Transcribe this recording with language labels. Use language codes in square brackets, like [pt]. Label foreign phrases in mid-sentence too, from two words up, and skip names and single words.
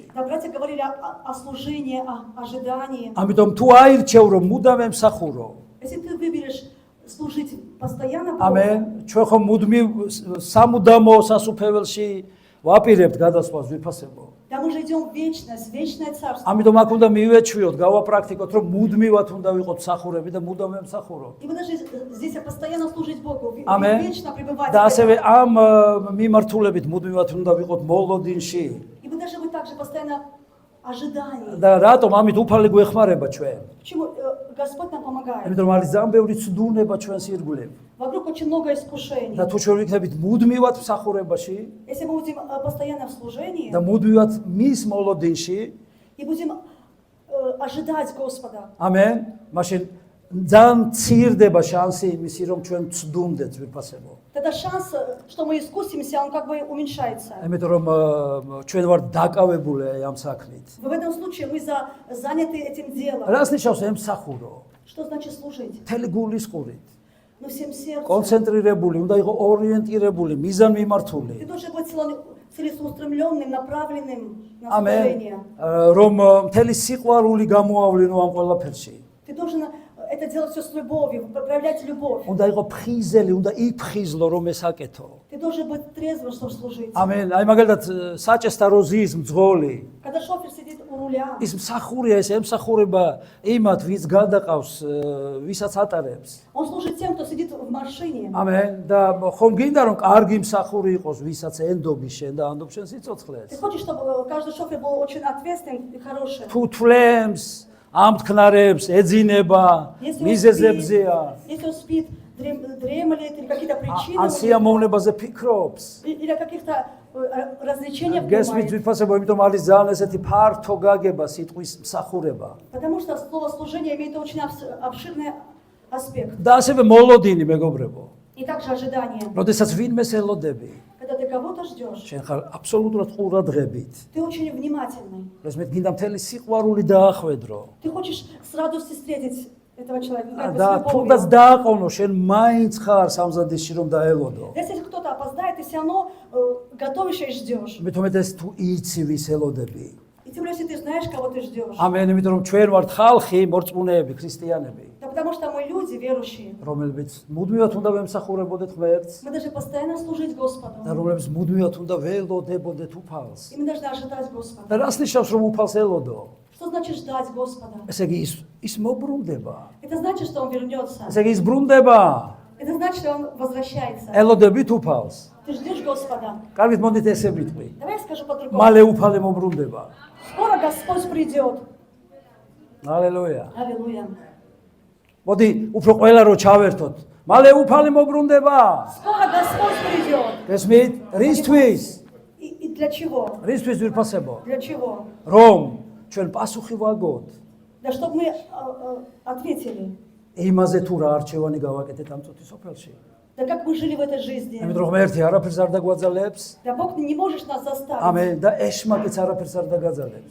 [ru] Да, братья говорили о служении, о ожидании. [ka] ამიტომ თუ აირჩევ, რომ მუდამ ემსახურო. [ru] Если ты выберешь служить постоянно, [ka] ამენ. ჩვენ ხომ მუდმივ სამუდამო სასუფეველში ვაპირებთ გადასვლას ვიფასებო. [ru] да мы же идем в вечность, в вечное царство. [ka] ამიტომ აქ უნდა მივეჩვიოთ, გავაპრაქტიკოთ, რომ მუდმივად უნდა ვიყოთ მსახურები და მუდამ ემსახუროთ. [ru] И мы должны здесь постоянно служить Богу, [ka] ამენ. [ru] вечно пребывать. [ka] და ასევე ამ მიმართულებით მუდმივად უნდა ვიყოთ მოლოდინში. [ru] И мы должны быть также постоянно ожидании. [ka] და რატომ ამით უფალი გვეხმარება ჩვენ? [ru] Почему Господь нам помогает? [ka] იმიტომ არის ძალიან ბევრი ცდუნება ჩვენს ირგვლივ. [ru] Вокруг очень много искушений. [ka] და თუ ჩვენ ვიქნებით მუდმივად მსახურებაში [ru] Если мы будем постоянно в служении [ka] და მუდმივად მის მოლოდინში, [ru] и будем ожидать Господа, [ka] ამენ, მაშინ ძალიან ცირდება შანსი იმისი, რომ ჩვენ ცდუმდეთ ვიფასებო. [ru] тогда шанс, что мы искусимся, он как бы уменьшается. [ka] იმიტომ რომ ჩვენ ვართ დაკავებული ამ საქმით. [ru] В этом случае мы заняты этим делом. [ka] რას ნიშნავს ემსახურო? [ru] Что значит служить? [ka] მთელი გულის ყურით. [ru] Ну, всем сердцем. [ka] კონცენტრირებული, უნდა იყო ორიენტირებული, მიზანმიმართული. [ru] Ты должен быть целеустремленным, направленным на [ka] ამენ. [ru] служение. [ka] რომ მთელი სიყვარული გამოავლინო ამ ყველაფერში. [ru] Ты должен это делать все с любовью, проявлять любовь. [ka] უნდა იყო ფხიზელი, უნდა იფხიზლო რომ ეს აკეთო. [ru] Ты должен быть трезвым, чтобы служить. [ka] ამენ. აი მაგალითად საჭესთა როზის მძღოლი. [ru] Когда шофер сидит у руля, [ka] ის მსახურია, ეს ემსახურება იმათ, ვის გადაყავს, ვისაც ატარებს. [ru] он служит тем, кто сидит в машине. [ka] ამენ. და ხომ გინდა რომ კარგი მსახური იყოს, ვისაც ენდობი შენ და ანდობ შენ [ru] Ты [ka] სიცოცხლეს. [ru] хочешь, чтобы каждый шофер был очень ответственным и хорошим. [ka] თუ თვლემს, ამთქნარებს, ეძინება, მიზეზებზეა. [ru] Если он спит, дремлет или какие-то причины, [ka] ან სიამოვნებაზე ფიქრობს. [ru] или о каких-то развлечениях [ka] გესმით [ru] думает. [ka] ვიფასებო, იმიტომ არის ძალიან ესეთი ფართო გაგება სიტყვის მსახურება. [ru] Потому что слово служение имеет очень обширный аспект. [ka] და ასევე მოლოდინი, მეგობრებო. [ru] И также ожидание. [ka] როდესაც ვინმეს ელოდები, [ru] Когда ты кого-то ждешь, [ka] შენ ხარ აბსოლუტურად ყურადღებით. [ru] ты очень внимательный. [ka] რაზმეთ გინდა მთელი სიყვარული დაახვედრო. [ru] Ты хочешь с радостью встретить этого человека. как бы с [ka] და [ru] любовью. [ka] თუნდაც დააყოვნო, შენ მაინც ხარ სამზადისში რომ დაელოდო. [ru] Если кто-то опоздает, ты все равно готовишь и ждешь. [ka] მით უმეტეს თუ იცი ვის ელოდები. [ru] И тем более, если ты знаешь, кого ты ждешь. [ka] ამენ, იმიტომ რომ ჩვენ ვართ ხალხი, მორწმუნეები, ქრისტიანები, [ru] Да потому что мы люди верующие. [ka] რომლებიც მუდმივად უნდა ვემსახურებოდეთ ღმერთს [ru] Мы должны постоянно служить Господу. [ka] და რომლებიც მუდმივად უნდა ველოდებოდეთ უფალს. [ru] И мы должны ожидать Господа. [ka] და რას ნიშნავს რომ უფალს ელოდო? [ru] Что значит ждать Господа? [ka] ესე იგი ის მობრუნდება. [ru] Это значит, что Он вернется. [ka] ესე იგი ის ბრუნდება. [ru] Это значит, что Он возвращается. [ka] ელოდებით უფალს. [ru] Ты ждешь Господа. [ka] კარგით მოდით ესე ვიტყვი. [ru] Давай я скажу по-другому. [ka] მალე უფალი მობრუნდება. [ru] Скоро Господь придет. [ka] ალელუია. [ru] Аллилуйя. [ka] მოდი უფრო ყველა რო ჩავერთოთ. მალე უფალი მობრუნდება. [ru] Скоро Господь придет. [ka] გესმით? რისთვის? [ru] И для чего? [ka] რისთვის ვიფასებო? [ru] Для чего? [ka] რომ ჩვენ პასუხი ვაგოთ. [ru] Да чтобы мы ответили. [ka] იმაზე თუ რა არჩევანი გავაკეთეთ ამ წუთის სოფელში. [ru] Да как мы жили в этой жизни. [ka] ამიტომ ღმერთი არაფერს არ დაგვაძალებს. [ru] Да Бог не можешь нас заставить. [ka] ამენ და ეშმაკიც არაფერს არ დაგაძალებს.